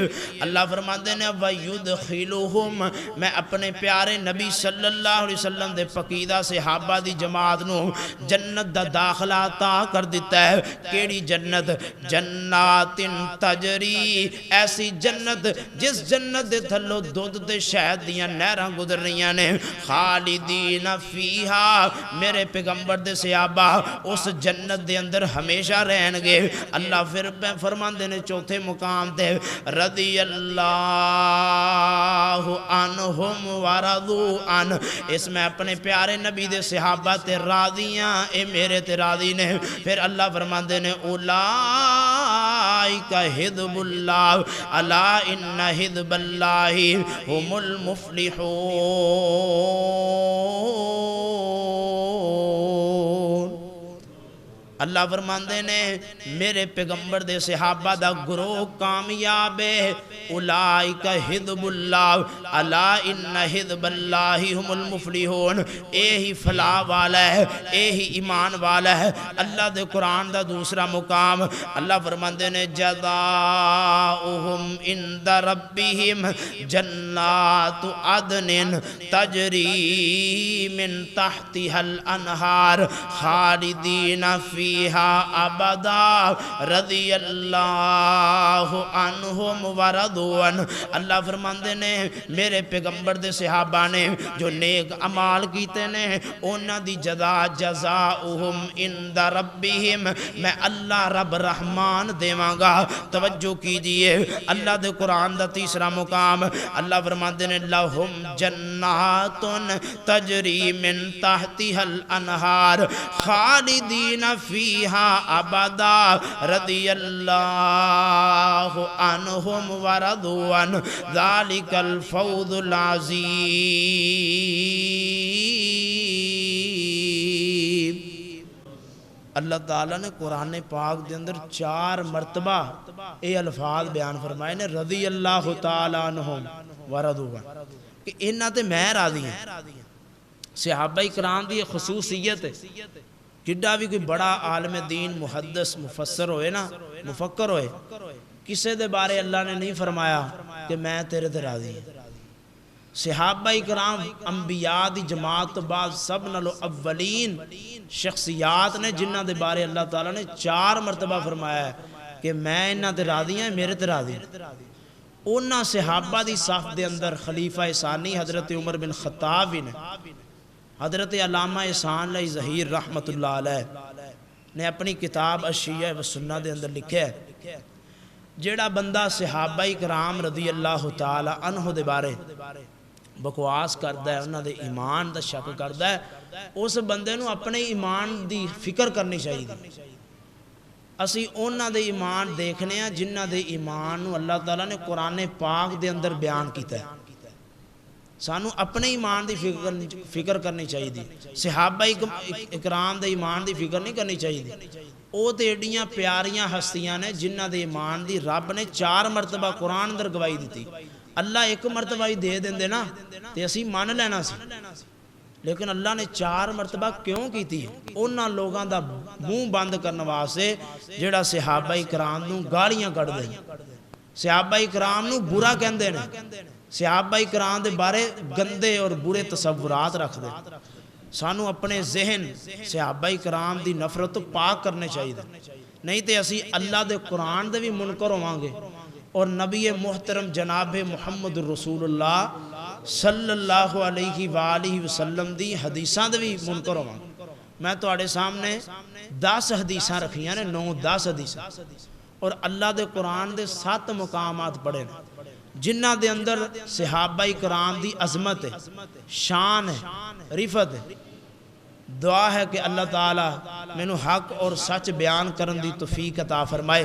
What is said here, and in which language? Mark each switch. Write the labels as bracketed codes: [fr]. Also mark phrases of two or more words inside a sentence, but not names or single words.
[pa] اللہ فرماتے ہیں وَيُدْخِلُهُمْ، میں اپنے پیارے نبی [ar] صلی اللہ علیہ وسلم [pa] دے پقیدہ صحابہ دی جماعت نو جنت دا داخلہ عطا کر دیتا ہے۔ کیڑی جنت؟ [ar] جنات تجری، [pa] ایسی جنت جس جنت دے تھلو دودھ دے شہد دیاں نہراں گزر رہیاں نے، [ar] خالدین فیہا، [pa] میرے پیغمبر دے صحابہ اس جنت دے اندر ہمیشہ رہن گے۔ اللہ پھر فرماندے نے چوتھے مقام تے [ar] رضی اللہ عنہم ورضوا عنہ، [pa] اس میں اپنے پیارے نبی دے صحابہ تے راضیاں، اے میرے تے راضی نے۔ پھر اللہ فرماندے نے [ar] اولئک حزب اللہ الا ان حزب اللہ هم المفلحون۔ [pa] اللہ فرماندے نے میرے پیغمبر دے صحابہ دا گروہ کامیاب ہے۔ [ar] اولئک حزب اللہ الا ان حزب اللہ هم المفلحون، [pa] اے ہی فلاح والا ہے، اے ہی ایمان والا ہے۔ اللہ دے قرآن دا دوسرا مقام اللہ فرماندے نے [ar] جزاؤہم عند ربہم جنات عدن تجری من تحتها الانہار خالدین فیہا ابدا رضی اللہ عنہم ورضوا عنہ۔ [pa] اللہ فرماندے نے میرے پیغمبر دے صحابہ نے جو نیک عمال کیتے نے انہاں دی [ar] جزاؤہم عند ربہم، [pa] میں اللہ رب رحمان دیواں گا۔ توجہ کیجئے، اللہ دے قرآن دا تیسرا مقام اللہ فرماندے نے [ar] لہم جنات تجری من تحتها الانہار خالدین فیہا ابدا رضی اللہ عنہم ورضوا عنہ ذالک الفوز العظیم۔ [pa] اللہ تعالیٰ نے قرآن پاک دے اندر 4 مرتبہ اے الفاظ بیان فرمائے نے [ar] رضی اللہ تعالیٰ عنہم ورضوا عنہ، [pa] کہ انہاں تے میں راضی ہیں۔ صحابہ کرام دی خصوصیت ہے، جڈا بھی کوئی بڑا عالم دین محدث مفسر ہوئے نا، مفکر ہوئے، کسے دے بارے اللہ نے نہیں فرمایا کہ میں تیرے تے راضی ہوں۔ صحابہ کرام انبیاء دی جماعت تو بعد سب نالو اولین شخصیات نے جنہ دے بارے اللہ تعالیٰ نے 4 مرتبہ فرمایا ہے کہ میں انہاں تے راضی ہیں، میرے تے راضی ہیں۔ انہاں صحابہ دی صف دے اندر خلیفہ ثانی حضرت عمر بن خطاب بھی نے، حضرت علامہ احسان علی ظہیر [ar] رحمت اللہ علیہ [pa] نے اپنی کتاب الشیعہ و سنہ دے اندر لکھا ہے جیڑا بندہ صحابہ کرام [ar] رضی اللہ تعالی عنہ [pa] دے بارے بکواس کردا ہے، انہاں دے ایمان دا شک کردا ہے، اس بندے نو اپنے ایمان دی فکر کرنی چاہیے۔ اسی انہاں دے ایمان دیکھنے ہیں جنہاں دے ایمان نو اللہ تعالیٰ نے قرآن پاک دے اندر بیان کیتا ہے۔ سانو اپنے ایمان دی فکر کرنی چاہیے، صحابہ اکرام دے ایمان دی فکر نہیں کرنی چاہیے۔ او تے ایڈیاں پیاریاں ہستیاں نے جنہ دے ایمان دی رب نے 4 مرتبہ قرآن اندر گواہی دیتی۔ اللہ 1 مرتبہ ہی دے دیں نا تے اسی مان لینا سی، لیکن اللہ نے 4 مرتبہ کیوں کی تھی؟ انہاں لوگاں دا منہ بند کرنے واسطے جڑا صحابہ کرام نو گالیاں کٹ دے، صحابہ کرام نو برا کہندے نے، صحابہ کرام دے بارے گندے اور برے تصورات رکھ دے۔ سانو اپنے ذہن صحابہ کرام دی نفرت تو پاک کرنے چاہیے، نہیں تے اسی اللہ دے قرآن دے بھی منکر ہوواں گے اور نبی محترم جناب محمد رسول اللہ [ar] صلی اللہ علیہ وآلہ وسلم [pa] دی حدیثاں دے بھی منکر ہوواں گے۔ میں تواڈے سامنے 10 حدیثاں رکھیاں نے، 9-10 حدیثاں، اور اللہ دے قرآن دے 7 مقامات پڑھے نے جنہ دے اندر صحابہ کرام دی عظمت ہے، شان ہے، رفت ہے۔ دعا ہے کہ اللہ تعالیٰ مینوں حق اور سچ بیان کرن دی توفیق عطا فرمائے۔